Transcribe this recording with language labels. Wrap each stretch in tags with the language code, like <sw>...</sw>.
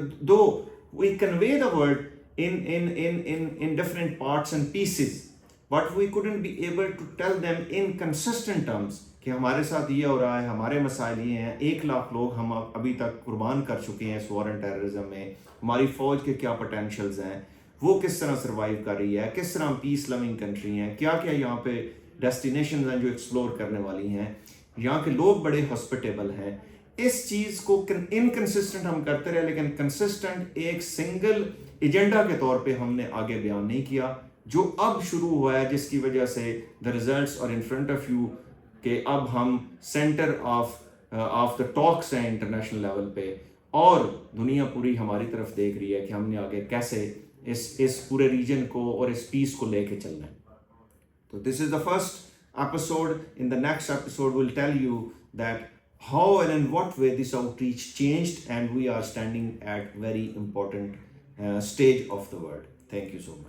<en>Though we convey the word in different parts and pieces, but we couldn't be able to tell them in consistent terms</en> <ur>کہ ہمارے ساتھ یہ ہو رہا ہے، ہمارے مسائل یہ ہیں. 1 لاکھ لوگ ہم ابھی تک قربان کر چکے ہیں اس وار اینڈ ٹیررزم میں. ہماری فوج کے کیا پوٹینشیلز ہیں، وہ کس طرح سروائیو کر رہی ہے، کس طرح پیس لونگ کنٹری ہیں، کیا کیا یہاں پہ ڈیسٹینیشنز ہیں جو ایکسپلور کرنے والی ہیں، یہاں کے لوگ بڑے ہاسپٹیبل ہیں. اس چیز کو انکنسسٹنٹ ہم کرتے رہے، لیکن کنسسٹنٹ ایک سنگل ایجنڈا کے طور پہ ہم نے آگے بیان نہیں کیا، جو اب شروع ہوا ہے، جس کی وجہ سے</ur> <en>the results are in front of you</en> <ur>کہ اب ہم سینٹر آف دا ٹاکس ہیں انٹرنیشنل لیول پہ، اور دنیا پوری ہماری طرف دیکھ رہی ہے کہ ہم نے آگے کیسے اس پورے ریجن کو اور اس پیس کو لے کے چلنا ہے.</ur> <en>تو this is the first episode. In the next episode will tell you that how and in what way this outreach changed, and we are standing at very important stage of the world. Thank you so much.</en>